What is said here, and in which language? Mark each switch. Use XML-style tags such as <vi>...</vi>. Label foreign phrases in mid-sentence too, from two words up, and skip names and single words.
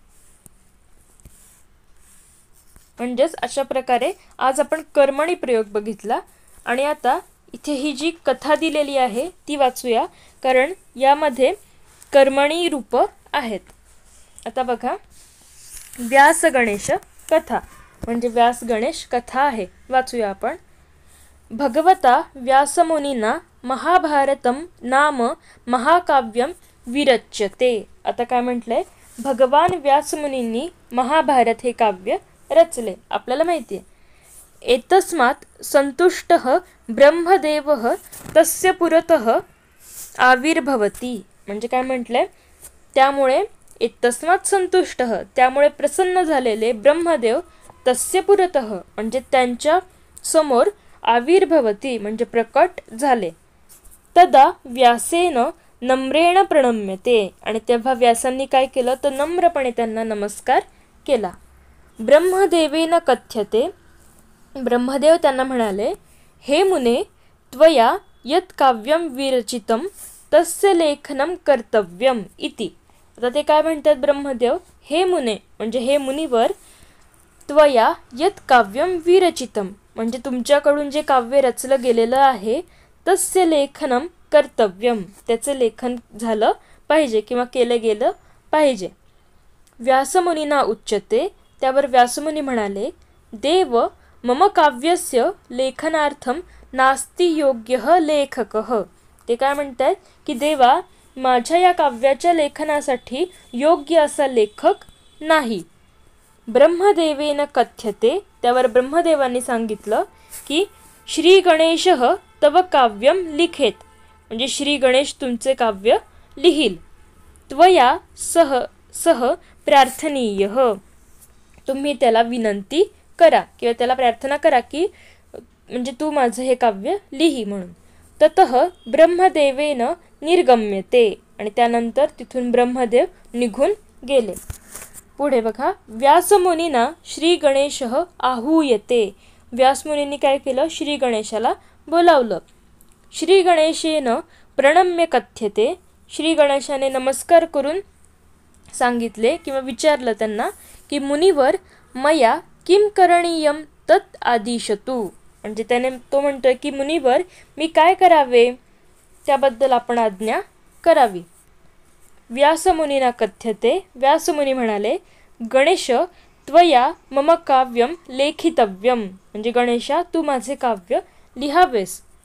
<mr>म्हणजेच अशा प्रकारे आज आपण कर्मणी प्रयोग बघितला. आणि आता इथे ही जी कथा दिलेली आहे ती वाचूया, कारण यामध्ये कर्मणी रूप आहेत. आता बघा व्यास गणेश कथा म्हणजे व्यास गणेश कथा आहे, वाचूया आपण.</mr> <sa>भगवता व्यासमुनिना महाभारतम नाम महाकाव्यम विरच्यते.</sa> <mr>आता काय म्हटलंय, भगवान व्यासमुनींनी महाभारत हे काव्य रचले, आपल्याला माहिती आहे.</mr> <sa>एतस्मात् संतुष्टः ब्रह्मदेवः तस्य पुरतः आविर्भवति</sa> <mr>म्हणजे काय म्हटलंय, त्यामुळे</mr> <sa>एतस्मात् संतुष्टः</sa> <mr>त्यामुळे प्रसन्न झालेले ब्रह्मदेव</mr> <sa>तस्य पुरतः</sa> <mr>म्हणजे त्यांच्या समोर आविर्भवति म्हणजे प्रकट झाले.</mr> <sa>तदा व्यासेन नम्रेण प्रणम्यते</sa> <mr>आणि तेव्हा व्यासांनी काय केलं तर नम्रपणे त्यांना नमस्कार केला.</mr> <sa>ब्रह्मदेवेन कथ्यते</sa> <mr>ब्रह्मदेव त्यांना म्हणाले,</mr> <sa>हे मुने त्वया यत् काव्यम विरचितम तस्य लेखनम कर्तव्यम इति.</sa> <mr>आता ते काय म्हणतात ब्रह्मदेव,</mr> <sa>हे मुने</sa> <mr>म्हणजे हे मुनिवर,</mr> <sa>त्वया यत् काव्यम विरचितम</sa> <mr>म्हणजे तुमच्याकडून जे काव्य रचलं गेलेलं आहे,</mr> <sa>तस्य लेखनम कर्तव्यम</sa> <mr>त्याचं लेखन झालं पाहिजे किंवा केलं गेलं पाहिजे.</mr> <sa>व्यासमुनिना उच्यते</sa> <mr>त्यावर व्यासमुनी म्हणाले,</mr> <sa>देव मम काव्यस्य लेखनार्थम नास्ति योग्यः लेखकः.</sa> <mr>ते काय म्हणतात की देवा माझ्या या काव्याच्या लेखनासाठी योग्य असा लेखक नाही.</mr> <sa>ब्रह्मदेवेन कथ्यते</sa> <mr>त्यावर ब्रह्मदेवांनी सांगितलं की</mr> <sa>श्री गणेशः तव काव्यम लिखेत</sa> <mr>म्हणजे श्री गणेश तुमचे काव्य लिहिल.</mr> <sa>त्वया सह प्रार्थनीयः</sa> <mr>तुम्ही त्याला विनंती करा किंवा त्याला प्रार्थना करा की म्हणजे तू माझं हे काव्य लिही म्हणून.</mr> <sa>ततः ब्रह्मदेवेन निर्गम्यते</sa> <mr>आणि त्यानंतर तिथून ब्रह्मदेव निघून गेले. पुढे बघा</mr> <sa>व्यासमुनीना श्री गणेशः आहूयते.</sa> <mr>व्यासमुनींनी काय केलं, श्री गणेशाला बोलावलं.</mr> <sa>श्री गणेशेन प्रणम्य कथ्यते</sa> <mr>श्री गणेशाने नमस्कार करून सांगितले किंवा विचारलं त्यांना की</mr> <sa>मुनिवर मया किम करणीयम तत् आदिशतु</sa> <mr>म्हणजे त्याने तो म्हणतोय की मुनिवर मी काय करावे त्याबद्दल आपण आज्ञा करावी.</mr> <sa>व्यासमुनीना कथ्यते</sa> <mr>व्यासमुनी म्हणाले,</mr> <sa>गणेश त्वया मम काव्यम लेखितव्यम</sa> <mr>म्हणजे गणेशा तू माझे काव्य लिहावेस.</mr>